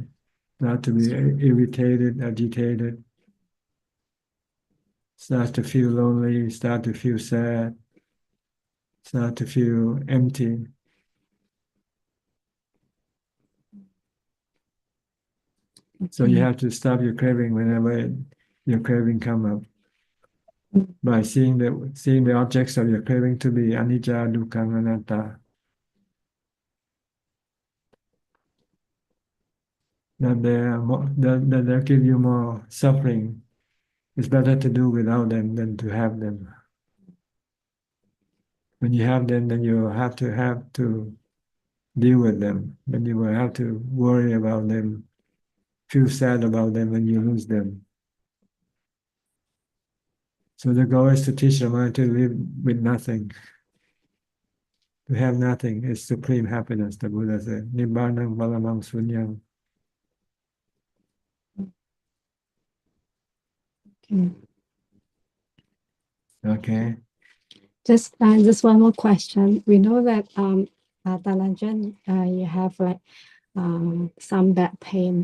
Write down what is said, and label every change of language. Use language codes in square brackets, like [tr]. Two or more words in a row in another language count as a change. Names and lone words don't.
[en] Start to be irritated, agitated, start to feel lonely, start to feel sad, start to feel empty. So you have to stop your craving whenever your craving come up by seeing the objects of your craving to be [pi] anicca, dukkha, anatta. [en] That they give you more suffering. It's better to do without them than to have them. When you have them, then you have to deal with them. Then you will have to worry about them, feel sad about them when you lose them. So the goal is to teach the mind to live with nothing. To have nothing is supreme happiness, the Buddha said. [pi] Nibbanang paramang sunyam. [en] Okay. Just one more question. We know that Tanajan, you have like some back pain.